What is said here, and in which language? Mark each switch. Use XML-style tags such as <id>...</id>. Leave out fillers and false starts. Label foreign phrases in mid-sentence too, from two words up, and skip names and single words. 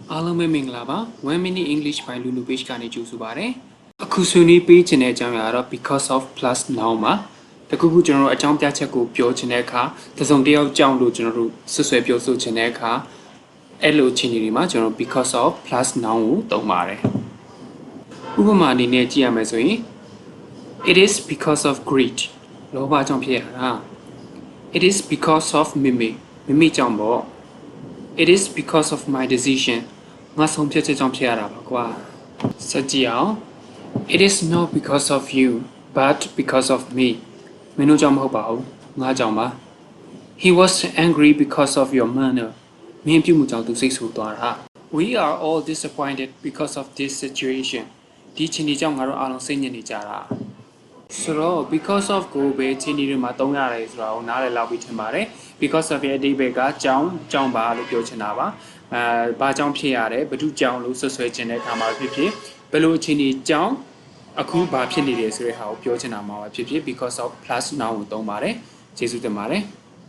<my>အားလုံးပဲမင်္ဂလာပါ1 minute English by Lulu page ကနေကြိုဆိုပါရစေအခုဆွေးနွေးပေးခြင်းတဲ့အကြောင်းအရာတော့</my> <en>because of plus noun</en> <my>ပါတခုခုကျွန်တော်တို့အကြောင်းပြချက်ကိုပြောခြင်းတဲ့အခါတစုံတစ်ယောက်ကြောင့်လို့ကျွန်တော်တို့ဆွဆွဲပြောဆိုခြင်းတဲ့အခါအဲ့ လိုအခြေအနေတွေမှာကျွန်တော်</my> <en>because of plus noun</en> <my>ကိုသုံးပါတယ်ဥပမာအနေနဲ့ကြည့်ရမယ်ဆိုရင်</my> <en>it is because of greed</en> <my>လောဘကြောင့်ဖြစ်ရတာ</my> <en>it is because of</en> <my>မိကြောင့်ပေါ့</my> <en>it is because of my decision</en> <my>ငါဆုံးဖြတ်ချက်ကြောင့်ဖြစ်ရတာပါကွာဆက်ကြည့်အောင်</my> <en>it is not because of you but because of me</en> <my>မင်းတို့ကြောင့်မဟုတ်ပါဘူး ငါကြောင့်ပါ</my> <en>he was angry because of your manner</en> <my>မင်းပြုမှုကြောင့်သူစိတ်ဆူသွားတာ</my> <en>we are all disappointed because of this situation</en> <my>ဒီချင်းဒီကြောင့်ငါတို့အားလုံးစိတ်ညစ်နေကြတာဆိုတော့</my> <en>because of</en> <my>ကိုပဲချင်းဒီတွေမှာသုံးရတယ်ဆိုတာကိုနားလည်လောက်ပြီးထင်ပါတယ်</my> <en>because of</en> <my>ရဲ့အဓိပ္ပာယ်ကကြောင်းပါလို့ပြောချင်တာပါဘာကြောင့်ဖြစ်ရတယ်ဘယ်သူကြောင့်လို့ဆွဆွဲခြင်းတဲ့အခါမှာဖြစ်ဖြစ်ဘယ်လိုအခြေအနေကြောင့်အခုဘာဖြစ်နေတယ်ဆိုတဲ့ဟာကိုပြောချင်တာမှာဖြစ်ဖြစ်</my> <en>because of plus noun</en> <my>ကိုသုံးပါတယ်ကျေးဇူးတင်ပါတယ်</my>